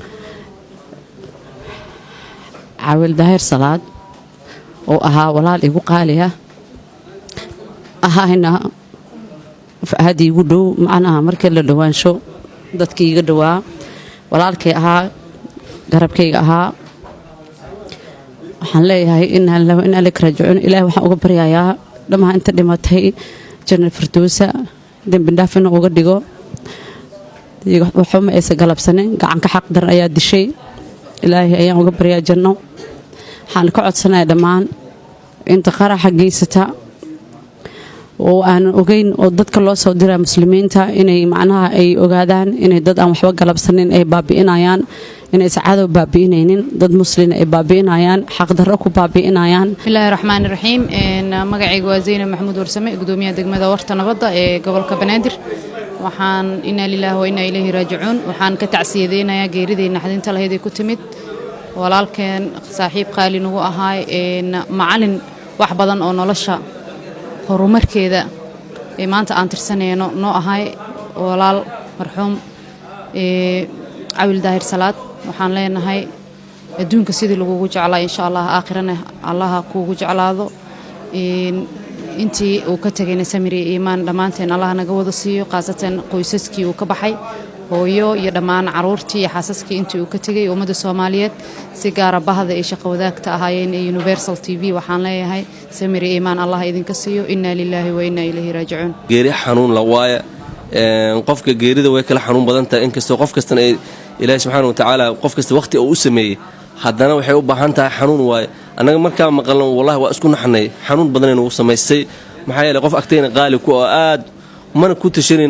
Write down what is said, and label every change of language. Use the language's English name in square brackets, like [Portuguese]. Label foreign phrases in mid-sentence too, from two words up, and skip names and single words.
[Somali] Cawil Daahir Salaad oo ahaa walaal igu qaali ah ahayna hadii ugu dhow macnaha markii la dhawaansho dadkii iga dhawaa walaalkay ahaa garabkayga ahaa waxaan leeyahay [Arabic] إنا لله وإنا إليه راجعون [Somali] ilaahay waxaan uga baryayaa dhammaan inta dhimatay janna firdowsa dambi dhaaf inuu uga dhigo waxuma aysan galabsanin gacan ka xaq daran ayaa dishay ilaahay ayaan uga baryaa janno waxaan ka codsanayaa dhammaan inta qaraxa geysata oo aan ogeyn oo dadka loo soo diraa muslimiinta inay macnaha ay ogaadaan inay dad aan waxba galabsanin ay baabi'inayaan inay sacaado baabi'inaynin dad muslin ay baabi'inayaan xaq darro ku baabi'inayaan. [Arabic] بسم الله الرحمن الرحيم [Somali] magacaygu waa Zaynab Maxamuud Warsame gudoomiyaha degmada Warta Nabadda ee gobolka Banaadir. waxaan [Arabic] إنا لله وإنا إليه راجعون [Somali] waxaan ka tacsiyadeynayaa geeridii naxdinta lahayd ee ku timid walaalkeen saaxiib qaali nagu ahaa macallin wax badan oo nolosha horumarkeeda ee maanta aan tirsanayno noo ahay walaal marxuum Cawil Daahir Salaad. waxaan leenahay adduunka sidii lagugu jeclaa [Arabic] إن شاء الله [Somali] aakhirana Allah kuugu jeclaado intii uu ka tagayna samir iyo iimaan dhamaanteen Allah naga wada siiyo qaasatan qoysaskii uu ka baxay hooyo iyo dhammaan caruurtii iyo xaasaskii intii uu ka tagay ummadda Soomaaliyeed si gaar ah bahda ay shaqo wadaagta ahaayeen ee Universal TV waxaan leeyahay samir iyo iimaan Allah idinka siiyo [Arabic] إنا لله وإنا إليه راجعون. [Somali] geeri xanuun la waaya qofka geerida way kala xanuun badan tahay inkastoo qof kasta Ilaahay [Arabic] سبحانه وتعالى [Somali] qof kasta waqti uu sameeyay haddana waxay u baahan tahay xanuun waay anaga markaa maqalno wallahi waa isku naxnay xanuun badan inuu sameystay maxaa yeelay qof agteena qaali ku aad mana ku tashanayna